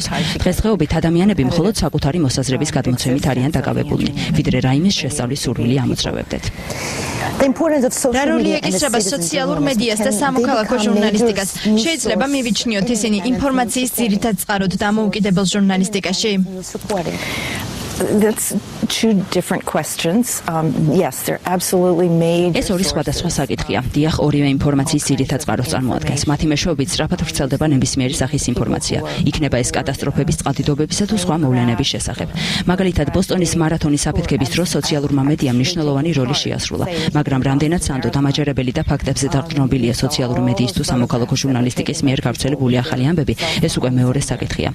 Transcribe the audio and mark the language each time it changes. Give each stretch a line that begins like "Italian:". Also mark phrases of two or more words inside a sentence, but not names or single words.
Georgian: დღესდღეობით ადამიანები მხოლოდ საკუთარი მოსაზრების გადმოცემით არიან დაკავებულნი, ვიდრე რაიმეს შესწავლის სურვილი ამოძრავებდეთ. რა როლი ეკისრება სოციალურ მედიას და სამოქალაქო ჟურნალისტიკას? შეიძლება მივიჩნიოთ ისინი ინფორმაციის ძირითად წყაროდ დამოუკიდებელ ჟურნალისტიკაში?
English: That's two different questions. Yes, they're absolutely made.
Georgian: ეს ორი სხვადასხვა საკითხია. დიახ, ორივე ინფორმაციის ძირითად წყაროს წარმოადგენს. მათი მეშვეობით სწრაფად ვრცელდება ნებისმიერი სახის ინფორმაცია. იქნება ეს კატასტროფების, წყალდიდობებისა თუ სხვა მოვლენების შესახებ. მაგალითად, ბოსტონის მარათონის აფეთქების დროს სოციალურმა მედიამ მნიშვნელოვანი როლი შეასრულა, მაგრამ რამდენად სანდო დამაჯერებელი და ფაქტებზე დაყრდნობილია სოციალური მედიის თუ სამოქალაქო ჟურნალისტიკის მიერ გავრცელებული ახალი ამბები, ეს უკვე მეორე საკითხია.